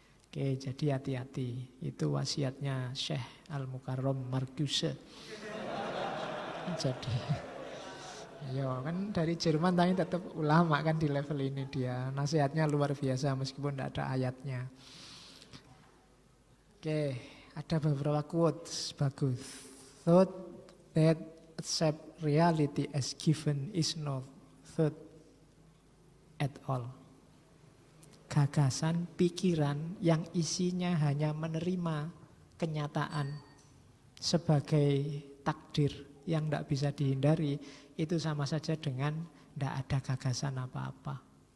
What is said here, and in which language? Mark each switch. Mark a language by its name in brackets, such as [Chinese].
[Indonesian] Oke, jadi hati-hati. Itu wasiatnya Syekh Al-Mukarram Marcuse. Jadi ya kan dari Jerman tapi tetap ulama kan di level ini dia. Nasihatnya luar biasa meskipun tidak ada ayatnya. Oke, ada beberapa quotes bagus. [English] Thought that accept reality as given is no thought at all. [Indonesian] Gagasan, pikiran yang isinya hanya menerima kenyataan sebagai takdir yang tidak bisa dihindari, itu sama saja dengan tidak ada gagasan apa-apa.